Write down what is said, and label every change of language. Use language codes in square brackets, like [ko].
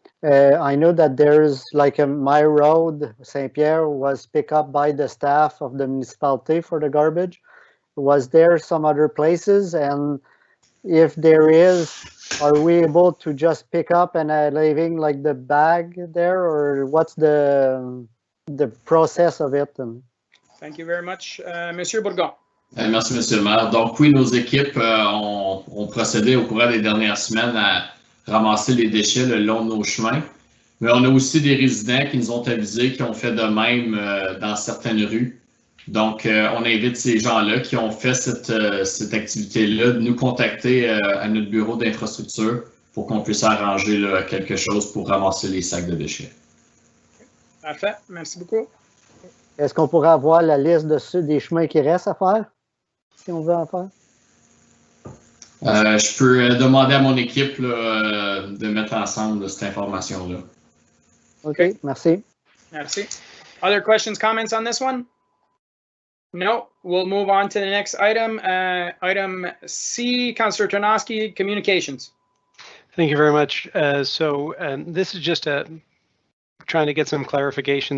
[en] I know that there's like my road, Saint Pierre, was picked up by the staff of the municipality for the garbage. Was there some other places? And if there is, are we able to just pick up and leaving like the bag there, or what's the process of it? Thank you very much. Monsieur Bourgon. [fr] Merci, Monsieur le maire. Donc oui, nos équipes ont procédé au cours des dernières semaines à ramasser les déchets le long de nos chemins. Mais on a aussi des résidents qui nous ont avisés qui ont fait de même dans certaines rues. Donc, on invite ces gens-là qui ont fait cette activité-là de nous contacter à notre bureau d'infrastructure pour qu'on puisse arranger là, quelque chose pour ramasser les sacs de déchets. Parfait. Merci beaucoup. Est-ce qu'on pourrait avoir la liste des chemins qui restent à faire, si on veut en faire? Je peux demander à mon équipe là, de mettre ensemble là, cette information-là. OK, merci. Merci. [en] Other questions, comments on this one? No, we'll move on to the next item. Item C, Councillor Tarnowski, communications. Thank you very much. This is just trying to get some clarification.